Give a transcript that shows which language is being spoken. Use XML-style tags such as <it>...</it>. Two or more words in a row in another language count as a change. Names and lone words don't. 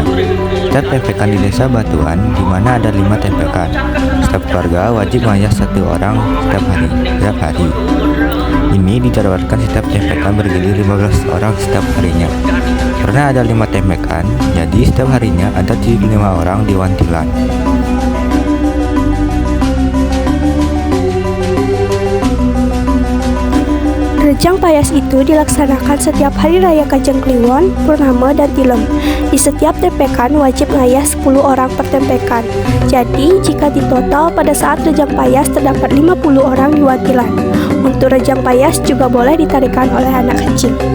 <id>Setiap tempekan di Desa Batuan di mana ada 5 tempekan. Setiap keluarga wajib mengayah 1 orang setiap hari. Ini dijadwalkan setiap tempekan bergilir 15 orang setiap harinya. Karena ada 5 tempekan, jadi setiap harinya ada 5 orang di wantilan. Rejang Payas itu dilaksanakan setiap hari raya Kajang Kliwon, Purnama, dan Tilem. Di setiap tempekan wajib ngayah 10 orang per tempekan. Jadi, jika ditotal pada saat Rejang Payas terdapat 50 orang di wantilan. Untuk Rejang Payas juga boleh ditarikan oleh anak kecil.</id>